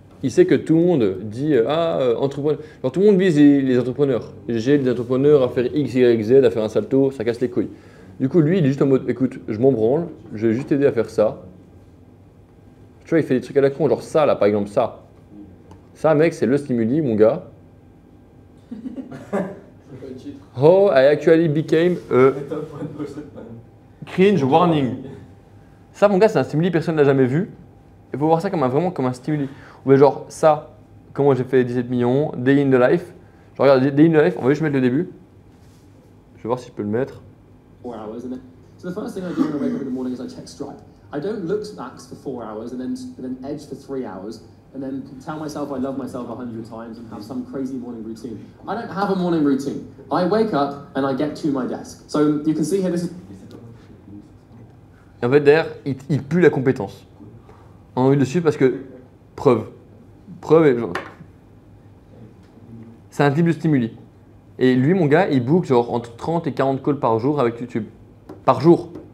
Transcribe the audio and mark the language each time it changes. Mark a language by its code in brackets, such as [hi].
[fr] Il sait que tout le monde dit entrepreneur. Genre, tout le monde vise les entrepreneurs. J'ai des entrepreneurs à faire X, Y, Z, à faire un salto, ça casse les couilles. Du coup, lui, il est juste en mode écoute, je m'en branle, je vais juste t'aider à faire ça. Tu vois, il fait des trucs à la con, genre ça, là, par exemple, ça. Ça, mec, c'est le stimuli, mon gars. [en] Oh, I actually became a cringe warning. [fr] Ça, mon gars, c'est un stimuli, personne ne l'a jamais vu. Il faut voir ça vraiment comme un stimuli. Ou genre, ça, comment j'ai fait 17 millions, Day in the Life. Je regarde Day in the Life, on va juste mettre le début. Je vais voir si je peux le mettre. [en] 4 hours, and then so the first thing I do when I wake up in the morning is I check Stripe. I don't look Max for 4 hours and then Edge for 3 hours and then tell myself I love myself 100 times and have some crazy morning routine. I don't have a morning routine. I wake up and I get to my desk. So you can see here this is. [fr] Et en fait, derrière, il pue la compétence. On a envie de le suivre parce que preuve et genre, c'est un type de stimuli. Et lui, mon gars, il book genre entre 30 et 40 calls par jour avec YouTube. Par jour.